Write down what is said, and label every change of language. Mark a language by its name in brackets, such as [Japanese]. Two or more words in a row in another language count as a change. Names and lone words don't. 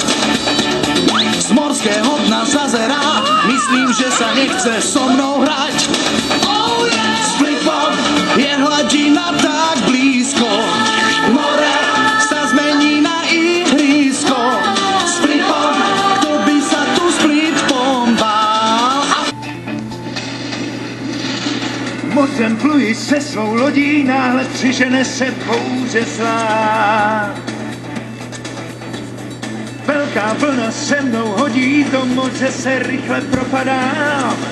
[Slovak] Z morského dna zazerá, myslím, že sa nechce so mnou hrať. S Flipom je hladina tak blízko, more sa zmení na ihrisko. S Flipom, kto by sa tu s Flipom bál. [Czech] Mořem pluji se svou lodí, náhle přižene se bouře zlá. Velká vlna se mnou hodí, do moře se rychle propadám.